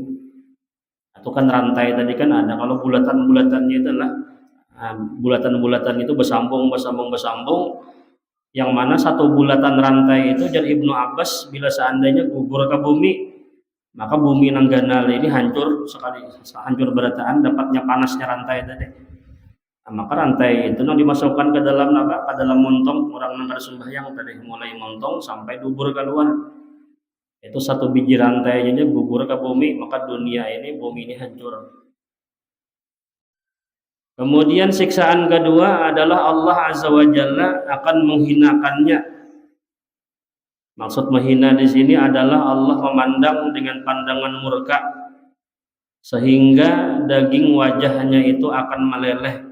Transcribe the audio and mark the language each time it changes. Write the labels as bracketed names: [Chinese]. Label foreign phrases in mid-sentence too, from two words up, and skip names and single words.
[Banjar] Itu kan rantai tadi kan ada. Kalau bulatan-bulatannya itu adalah bulatan-bulatan itu bersambung, yang mana satu bulatan rantai itu dari Ibnu Abbas bila seandainya gugur ke bumi, maka bumi Nanggana ini hancur sekali, hancur berataan dapatnya panasnya rantai tadi. Nah, maka rantai itu dimasukkan ke dalam apa? Ke dalam montong orang nang sembahyang tadi, mulai montong sampai dubur keluar. Itu satu biji rantai aja gugur ke bumi, maka dunia ini, bumi ini hancur. [Indonesian] Kemudian siksaan kedua adalah Allah [Arabic] عز وجل [Indonesian] akan menghinakannya. Maksud menghina di sini adalah Allah memandang dengan pandangan murka sehingga daging wajahnya itu akan meleleh.